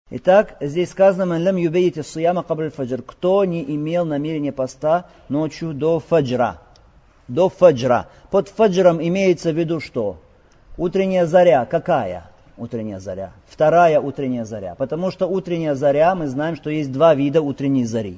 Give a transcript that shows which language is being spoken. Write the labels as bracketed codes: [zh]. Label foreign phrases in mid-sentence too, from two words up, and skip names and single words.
[ru] Итак, здесь сказано: [ar] «من لم يبيت الصيام قبل الفجر», [ru] кто не имел намерения поста ночью до фаджра. До фаджра. Под фаджром имеется в виду что? Утренняя заря. Какая утренняя заря? Вторая утренняя заря. Потому что утренняя заря, мы знаем, что есть два вида утренней зари.